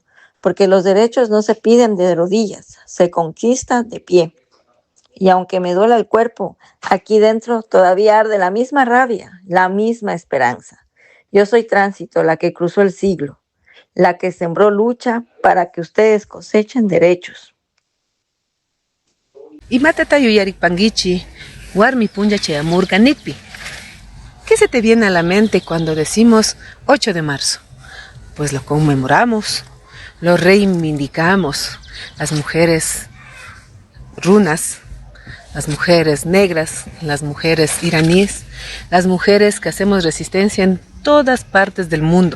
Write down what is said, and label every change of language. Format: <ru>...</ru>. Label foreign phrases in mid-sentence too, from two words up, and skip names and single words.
<es>Porque los derechos no se piden de rodillas, se conquistan de pie. Y aunque me duela el cuerpo, aquí dentro todavía arde la misma rabia, la misma esperanza. Yo soy Tránsito, la que cruzó el siglo, la que sembró lucha para que ustedes cosechen derechos.</es> <qu>Imatata yuyarik pangichi, warmi punja cheamurka nikpi.</qu> <es>¿Qué se te viene a la mente cuando decimos 8 de marzo? Pues lo conmemoramos, lo reivindicamos. Las mujeres runas, las mujeres negras, las mujeres iraníes, las mujeres que hacemos resistencia en todas partes del mundo.</es>